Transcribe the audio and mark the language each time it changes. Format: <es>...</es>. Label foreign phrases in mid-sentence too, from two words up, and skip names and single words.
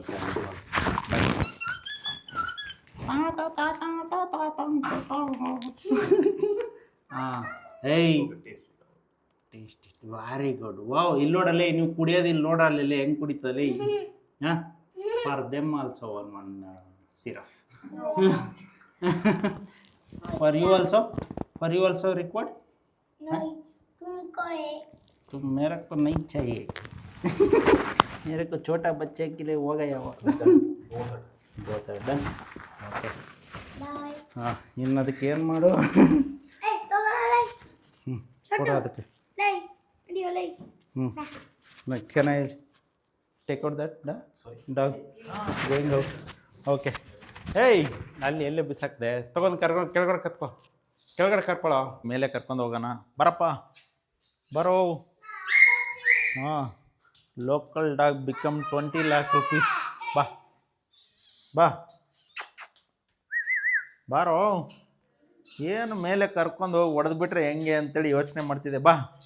<kn>ಓಕೆ ಹಾಂ ಏಯ್</kn> <en>taste very good</en> <kn>ವಾವ್ ಇಲ್ಲಿ ನೋಡಲ್ಲೇ ನೀವು ಕುಡಿಯೋದು ಇಲ್ಲಿ ನೋಡಲ್ಲ ಹೆಂಗೆ ಕುಡಿತಲ್ಲ ಹಾಂ</kn> <en>for them also one syrup for you also required</en> <hi>तुमको है तो मेरे को नहीं चाहिए मेरे को छोटा बच्चे के लिए हो गया वो बहुत है</hi> <en>done okay बाय</en> <kn>ಹಾಂ ಇನ್ನು ಅದಕ್ಕೆ ಏನು ಮಾಡು</kn> <hi>ए तो ले</hi> <kn>ಕೊಡು ಅದಕ್ಕೆ</kn> <hi>ले वीडियो ले</hi> <en>can I take out that dog going out okay</en> <kn>ಏಯ್ ಅಲ್ಲಿ ಎಲ್ಲೇ ಬಿಸಾಕ್ದೆ ತೊಗೊಂಡು ಕೆಳಗಡೆ ಕರ್ಕೊಳ್ಳೋ ಮೇಲೆ ಕರ್ಕೊಂಡು ಹೋಗೋಣ ಬರಪ್ಪ ಬರೋ ಹಾಂ</kn> <en>local dog become 20 lakh rupees</en> <kn>ಬಾರೋ ಏನು ಮೇಲೆ ಕರ್ಕೊಂಡು ಹೋಗಿ ಹೊಡೆದ್ಬಿಟ್ರೆ ಹೆಂಗೆ ಅಂತೇಳಿ ಯೋಚನೆ ಮಾಡ್ತಿದ್ದೆ ಬಾ</kn>